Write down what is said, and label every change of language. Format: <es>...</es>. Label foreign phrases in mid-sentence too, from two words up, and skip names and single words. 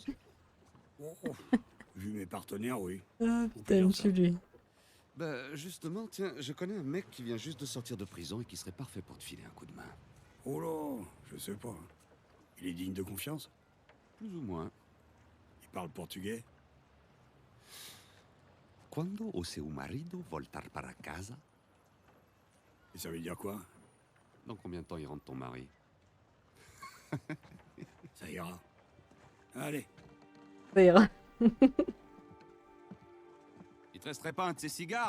<fr>Oh, vu mes partenaires, oui. Ah, peut putain, dire ça. je lui. Bah, justement, tiens, je connais un mec qui vient juste de sortir de prison et qui serait parfait pour te filer un coup de main. Oh là, je sais pas. Il est digne de confiance? Plus ou moins. Il parle portugais?</fr> <pt>Quando o seu marido voltar para casa?</pt> <fr>Et ça veut dire quoi? Dans combien de temps il rentre ton mari? Ça ira. Allez, Ça ira. Il te resterait pas un de ces cigares?</fr>